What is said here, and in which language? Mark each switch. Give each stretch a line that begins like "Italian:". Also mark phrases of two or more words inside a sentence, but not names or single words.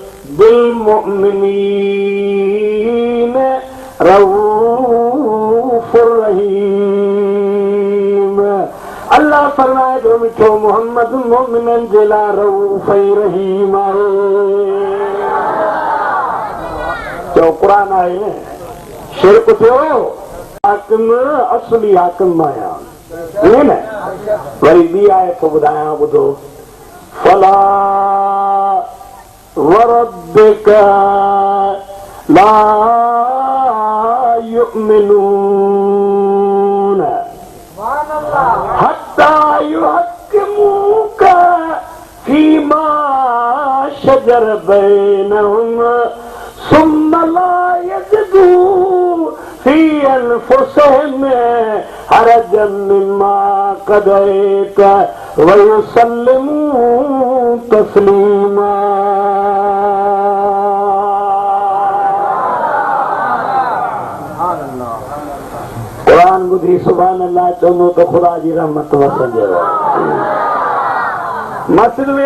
Arabic: بالمؤمنين رؤوف رحيم
Sindhi: अल्लाह फरमाए थो मिठो मोहम्मद मोमिननि जे लाइ रऊफ़ ऐं रहीम आहे चओ क़ुरान आहे न शिरक थियो हाकिम असली हाकिम आहियां ईअं न वरी ॿी आहे थो ॿुधायां ॿुधो फला
Arabic: وربك لا يؤمنون حتى يحكموك فيما شجر بينهم ثم لا يجدوا في أنفسهم حرجا مما قضيت ويسلموا تسليما
Sindhi: क़ुरान ॿुधी
Arabic: سبحان الله
Sindhi: चवंदो त ख़ुदा जी रहमत वसंदव मस्जिद में